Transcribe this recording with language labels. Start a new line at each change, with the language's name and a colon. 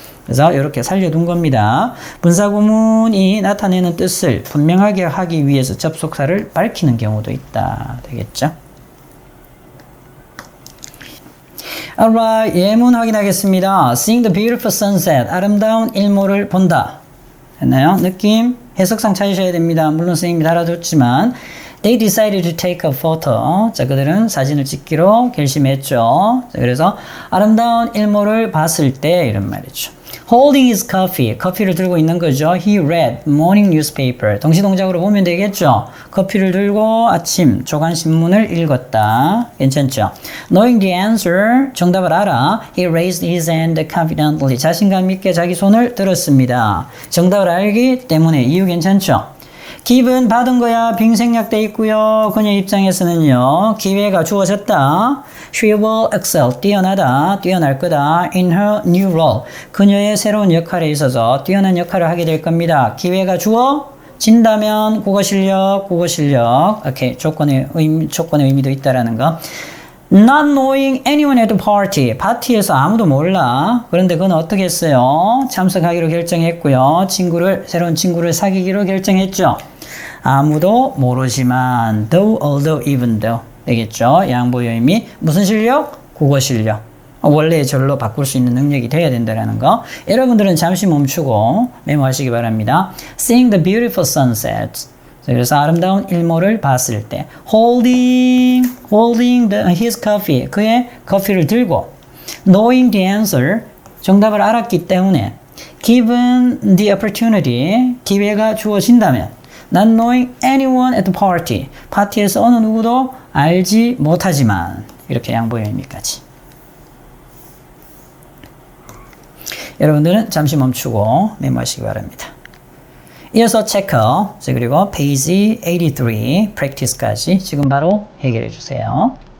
Korean: 그래서 이렇게 살려둔 겁니다. 분사구문이 나타내는 뜻을 분명하게 하기 위해서 접속사를 밝히는 경우도 있다. 되겠죠?
English: Alright,
Korean: 예문 확인하겠습니다.
English: Seeing the beautiful sunset.
Korean: 아름다운 일몰을 본다. 됐나요? 느낌? 해석상 찾으셔야 됩니다. 물론 선생님이 달아줬지만
English: They decided to take a photo.
Korean: 자, 그들은 사진을 찍기로 결심했죠. 자, 그래서 아름다운 일몰을 봤을 때 이런 말이죠.
English: Holding his coffee.
Korean: 커피를 들고 있는 거죠.
English: He read morning newspaper.
Korean: 동시동작으로 보면 되겠죠. 커피를 들고 아침 조간신문을 읽었다. 괜찮죠?
English: Knowing the answer.
Korean: 정답을 알아.
English: He raised his hand confidently.
Korean: 자신감 있게 자기 손을 들었습니다. 정답을 알기 때문에 이유 괜찮죠? 기분 받은 거야. 빙 생략돼 있고요. 그녀 입장에서는요. 기회가 주어졌다.
English: She will excel.
Korean: 뛰어나다. 뛰어날 거다.
English: In her new role.
Korean: 그녀의 새로운 역할에 있어서 뛰어난 역할을 하게 될 겁니다. 기회가 주어진다면 국어 실력. 오케이. 조건의 의미도 있다라는 거.
English: Not knowing anyone at the party.
Korean: 파티에서 아무도 몰라. 그런데 그는 어떻게 했어요? 참석하기로 결정했고요. 새로운 친구를 사귀기로 결정했죠. 아무도 모르지만 though, although, even though 되겠죠. 양보의 의미. 무슨 실력? 국어 실력. 원래의 절로 바꿀 수 있는 능력이 돼야 된다는 거. 여러분들은 잠시 멈추고 메모하시기 바랍니다.
English: Seeing the beautiful sunset.
Korean: 그래서 아름다운 일몰을 봤을 때
English: holding his coffee.
Korean: 그의 커피를 들고
English: knowing the answer.
Korean: 정답을 알았기 때문에
English: given the opportunity.
Korean: 기회가 주어진다면
English: not knowing anyone at the party.
Korean: 파티에서 어느 누구도 알지 못하지만 이렇게 양보의 의미까지. 여러분들은 잠시 멈추고 메모하시기 바랍니다. 이어서 체커, 그리고 페이지 83 practice까지 지금 바로 해결해 주세요.